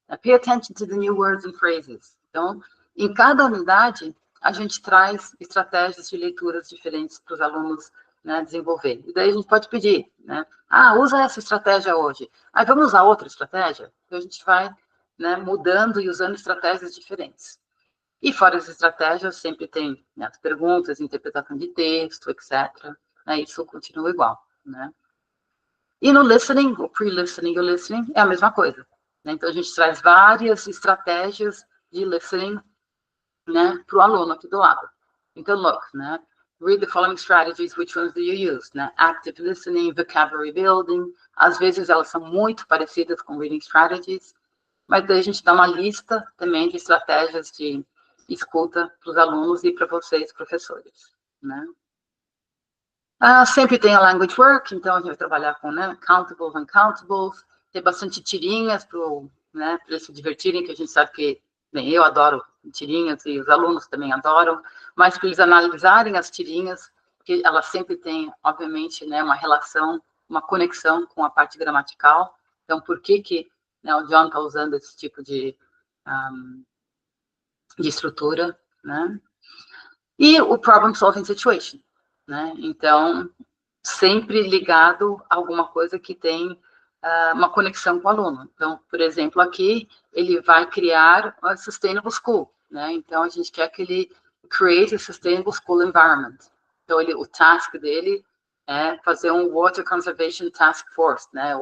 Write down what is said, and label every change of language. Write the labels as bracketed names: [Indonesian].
[English] Pay attention to the new words and phrases. [Portuguese] Então, em cada unidade, a gente traz estratégias de leituras diferentes para os alunos, né, desenvolver. E daí a gente pode pedir, né? Usa essa estratégia hoje. Vamos usar outra estratégia? Então, a gente vai, né, mudando e usando estratégias diferentes. E fora as estratégias, sempre tem, né, as perguntas, interpretação de texto, etc. Né, isso continua igual, né? E no listening, o pre-listening e o listening é a mesma coisa, né? Então, a gente traz várias estratégias de listening, né, para o aluno aqui do lado. Então, look, né? [English] Read the following strategies, which ones do you use? Né? Active listening, vocabulary building. [Portuguese] Às vezes, elas são muito parecidas com reading strategies, mas daí a gente dá uma lista também de estratégias de escuta para os alunos e para vocês, professores, né? Sempre tem a language work, então a gente vai trabalhar com, né, countables, uncountables, tem bastante tirinhas para, né, eles se divertirem, que a gente sabe que, bem, eu adoro tirinhas e os alunos também adoram, mas para eles analisarem as tirinhas, que elas sempre têm, obviamente, né, uma relação, uma conexão com a parte gramatical. Então, por que né, o John está usando esse tipo de estrutura, né? E o problem solving situation, né? Então, sempre ligado a alguma coisa que tem uma conexão com o aluno. Então, por exemplo, aqui, ele vai criar a Sustainable School, né? Então, a gente quer que ele create a Sustainable School Environment. Então, o task dele é fazer um Water Conservation Task Force, né?